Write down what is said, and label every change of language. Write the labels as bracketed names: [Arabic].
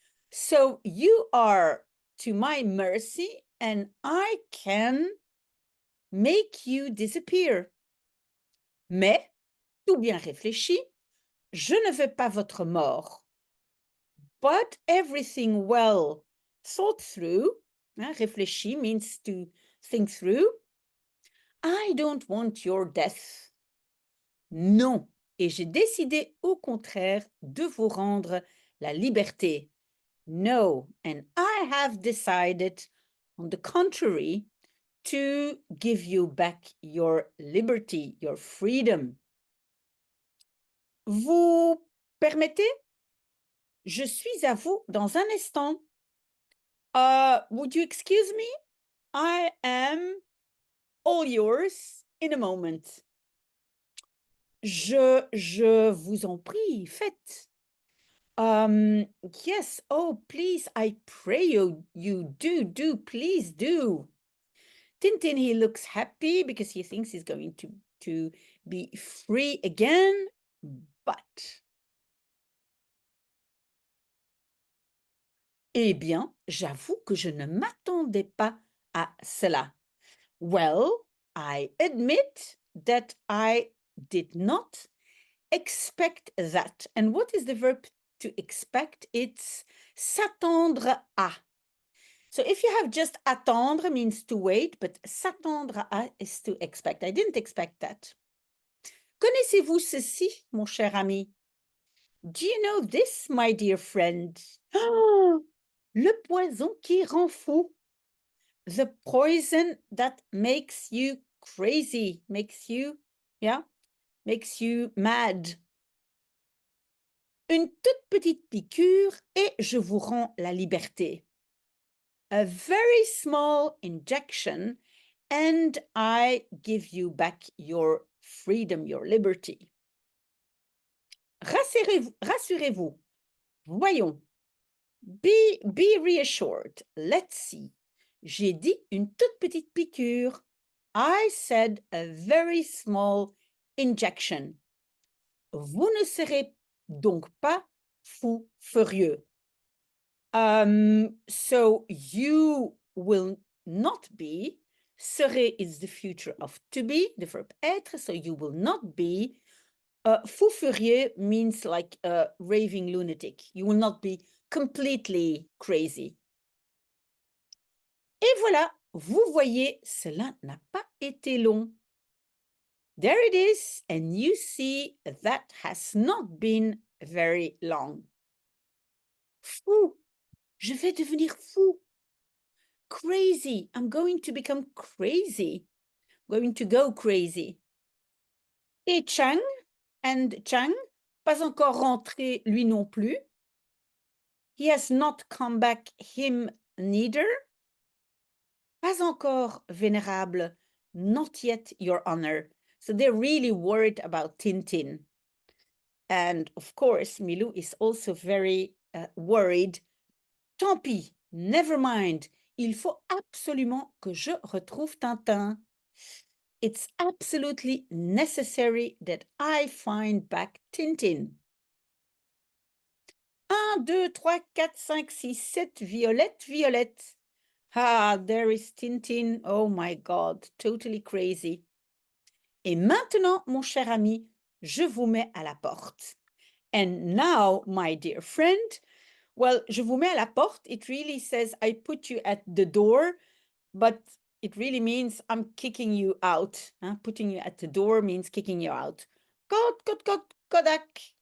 [English] So you are to my mercy and I can make you disappear. [French] Mais, tout bien réfléchi, je ne veux pas votre mort. [English] But everything well thought through, réfléchi means to think through, I don't want your death. [French] Non, et j'ai décidé au contraire de vous rendre la liberté. [English] No, and I have decided, on the contrary, to give you back your liberty, your freedom. [French] Vous permettez? Je suis à vous dans un instant. [English] Would you excuse me? I am all yours in a moment. [French] Je vous en prie, faites. [English] Yes, oh, please, I pray you do, please do. Tintin, he looks happy because he thinks he's going to be free again, but... [French] Eh bien, j'avoue que je ne m'attendais pas à cela. [English] Well, I admit that I did not expect that. And what is the verb to expect? It's s'attendre à. So if you have just attendre means to wait, but s'attendre à is to expect. I didn't expect that. [French] Connaissez-vous ceci, mon cher ami? [English] Do you know this, my dear friend? [French] Oh, le poison qui rend fou. [English] The poison that makes you crazy, makes you mad. [French] Une toute petite piqûre et je vous rends la liberté. [English] A very small injection and I give you back your freedom, your liberty. [French] Rassurez-vous. Voyons. [English] Be reassured. Let's see. [French] J'ai dit une toute petite piqûre. [English] I said a very small injection. [French] Vous ne serez donc pas fou furieux. [English] So you will not be. Serait is the future of to be, the verb être. So you will not be. Fou furieux means like a raving lunatic. You will not be completely crazy. [French] Et voilà, vous voyez, cela n'a pas été long. [English] There it is, and you see that has not been very long. [French] Fou, je vais devenir fou. [English] Crazy, I'm going to become crazy. Going to go crazy. Et Chang [French] And Chang, pas encore rentré lui non plus. [English] He has not come back, him neither. [French] Pas encore, vénérable. [English] Not yet, your honor. So they're really worried about Tintin. And of course, Milou is also very worried. [French] Tant pis, [English] never mind. [French] Il faut absolument que je retrouve Tintin. [English] It's absolutely necessary that I find back Tintin. [French] 1, 2, 3, 4, 5, 6, 7, Violette, Violette. [English] Ah, there is Tintin. Oh my God, totally crazy. [French] Et maintenant, mon cher ami, je vous mets à la porte. [English] And now, my dear friend, well, [French] je vous mets à la porte. [English] It really says I put you at the door, but it really means I'm kicking you out. Putting you at the door means kicking you out. Kodak.